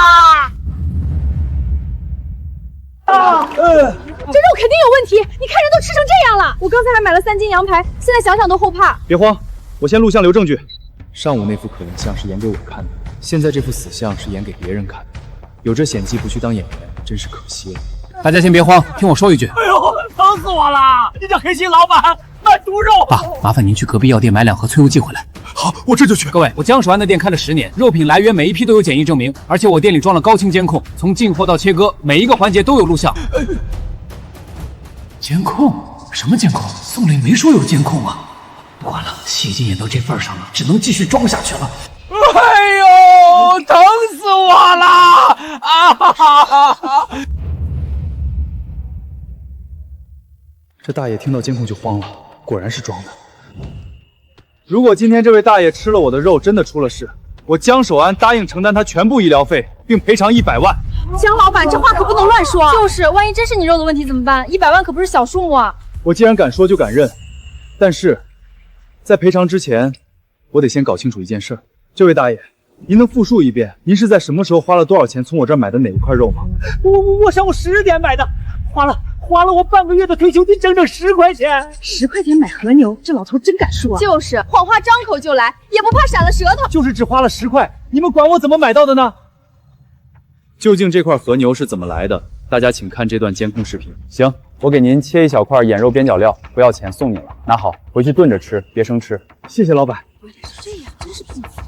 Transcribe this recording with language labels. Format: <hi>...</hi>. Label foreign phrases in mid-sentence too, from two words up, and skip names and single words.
<zh>這肉肯定有問題，你看人都吃成這樣了。我剛才還買了3斤羊排，現在想想都後怕。別慌，我先錄像留證據。上午那副可憐相是演給我看的，現在這副死相是演給別人看的。有這演技不去當演員，真是可惜了。大家先別慌，聽我說一句。哎呦，疼死我了！你這黑心老闆賣毒肉！爸，麻煩您去隔壁藥店買2盒催油劑回來。好，我這就去。各位，我江守安的店開了10年，肉品來源每一批都有檢疫證明，而且我店裡裝了高清監控，從進貨到切割，每一個環節都有錄像。監控？什麼監控？宋磊沒說有監控啊！不管了，戲已經演到這份上了，只能繼續裝下去了。哎呦，疼死我了！啊哈哈哈哈！這大爺聽到監控就慌了，果然是裝的。如果今天這位大爺吃了我的肉，真的出了事，我江守安答應承擔他全部醫療費，並賠償100萬。江老闆，這話可不能亂說。就是，萬一真是你肉的問題怎麼辦？100萬可不是小數目啊！我既然敢說就敢認，但是在賠償之前，我得先搞清楚一件事。這位大爺，您能複述一遍，您是在什麼時候花了多少錢從我這兒買的哪一塊肉嗎？我上午10點買的，花了我半個月的退休金，整整10塊錢。 10塊錢買和牛，這老頭真敢說啊！就是謊話張口就來，也不怕閃了舌頭。就是只花了10塊，你們管我怎麼買到的呢？究竟這塊和牛是怎麼來的？大家請看這段監控視頻。行，我給您切一小塊眼肉邊角料，不要錢，送你了，拿好，回去燉着吃，別生吃。謝謝老闆。原來是這樣，真是笨。</zh>